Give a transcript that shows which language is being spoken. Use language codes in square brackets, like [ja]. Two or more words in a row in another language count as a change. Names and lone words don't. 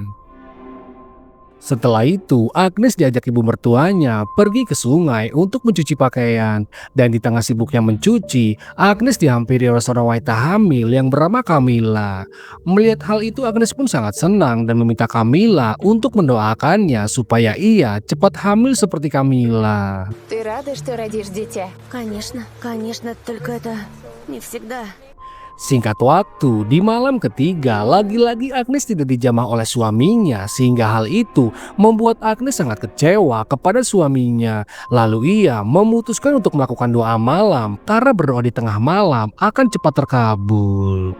[id] Setelah itu, Agnes diajak ibu mertuanya pergi ke sungai untuk mencuci pakaian. Dan di tengah sibuknya mencuci, Agnes dihampiri oleh seorang wanita hamil yang bernama Camilla. Melihat hal itu, Agnes pun sangat senang dan meminta Camilla untuk mendoakannya supaya ia cepat hamil seperti Camilla. [ru] Ты рада, что родишь дитя? Конечно, конечно, только это не всегда. [id] Singkat waktu, di malam ketiga, lagi-lagi Agnes tidak dijamah oleh suaminya sehingga hal itu membuat Agnes sangat kecewa kepada suaminya. Lalu ia memutuskan untuk melakukan doa malam karena berdoa di tengah malam akan cepat terkabul.